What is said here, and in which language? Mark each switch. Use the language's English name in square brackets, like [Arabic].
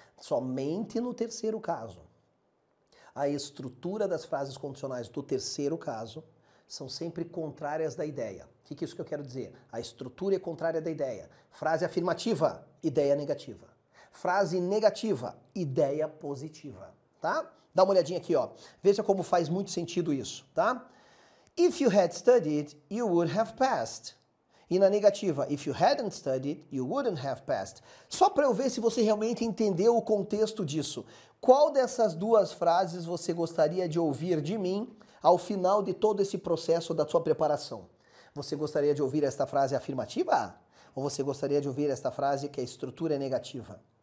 [Portuguese] Somente no terceiro caso. A estrutura das frases condicionais do terceiro caso são sempre contrárias da ideia. O que é isso que eu quero dizer? A estrutura é contrária da ideia. Frase afirmativa, ideia negativa. Frase negativa, ideia positiva. Tá? Dá uma olhadinha aqui, ó. Veja como faz muito sentido isso, tá? [English] If you had studied, you would have passed. [Portuguese] E na negativa, [English] if you hadn't studied, you wouldn't have passed. [Portuguese] Só para eu ver se você realmente entendeu o contexto disso. Qual dessas duas frases você gostaria de ouvir de mim ao final de todo esse processo da sua preparação? Você gostaria de ouvir esta frase afirmativa? Ou você gostaria de ouvir esta frase que a estrutura é negativa?